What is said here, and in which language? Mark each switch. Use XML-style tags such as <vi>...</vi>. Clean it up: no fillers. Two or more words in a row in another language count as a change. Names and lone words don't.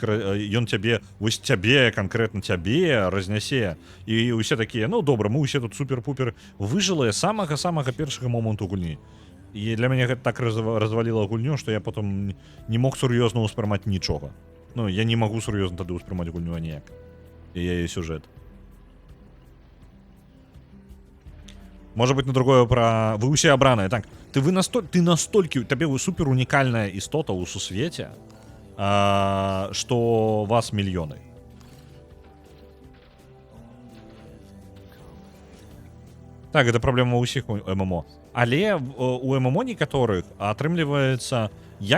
<be>ён цябе вось цябе канкрэтна цябе разнясе і усе такія ну добра мы усе тут супер-пупер выжылыя самага першага моманту гульні і для мяне гэта так разваліла гульню што я потым не мог сур'ёзна ўспрымаць нічога ну я не магу сур'ёзна тады ўспрымаць гульню аніяк і яе сюжэт</be> <ru>может быть на другое</ru> <be>про вы усе абраныя так ты настолькі табе вы супер унікальная істота ў сусвеце што вас мільёны так это праблема ўсіх ММО але у ММО некаторых атрымліваецца як</be>